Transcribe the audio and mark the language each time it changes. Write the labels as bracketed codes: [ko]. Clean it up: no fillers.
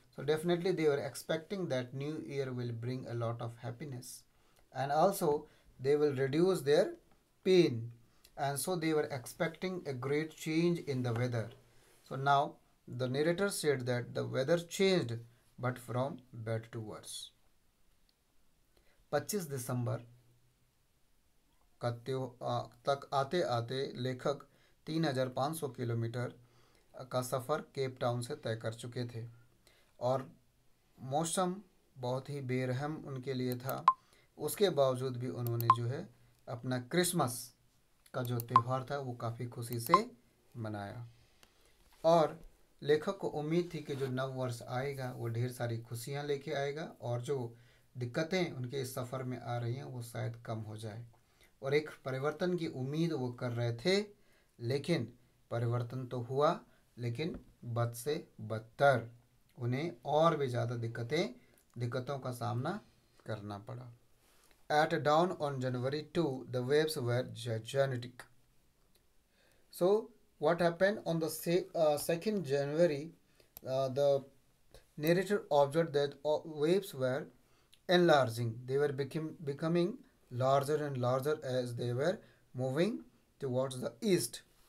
[en] So, definitely they were expecting that New Year will bring a lot of happiness, and also they will reduce their pain, and so they were expecting a great change in the weather. So now the narrator said that the weather changed, but from bad to worse. [hi] 25 दिसंबर का तक आते आते लेखक 3,500 kilometre का सफ़र Cape Town से तय कर चुके थे, और मौसम बहुत ही बेरहम उनके लिए था। उसके बावजूद भी उन्होंने जो है अपना क्रिसमस का जो त्यौहार था वो काफ़ी खुशी से मनाया, और लेखक को उम्मीद थी कि जो नव वर्ष आएगा वो ढेर सारी खुशियाँ लेके आएगा, और जो दिक्कतें उनके इस सफ़र में आ रही हैं वो शायद कम हो जाए, और एक परिवर्तन की उम्मीद वो कर रहे थे। लेकिन परिवर्तन तो हुआ, लेकिन बद से बदतर उन्हें और भी ज़्यादा दिक्कतों का सामना करना पड़ा। [en] At dawn on January 2, the waves were gigantic. So, what happened on the 2nd January, the narrator observed that waves were enlarging. They were becoming larger and larger as they were moving towards the east.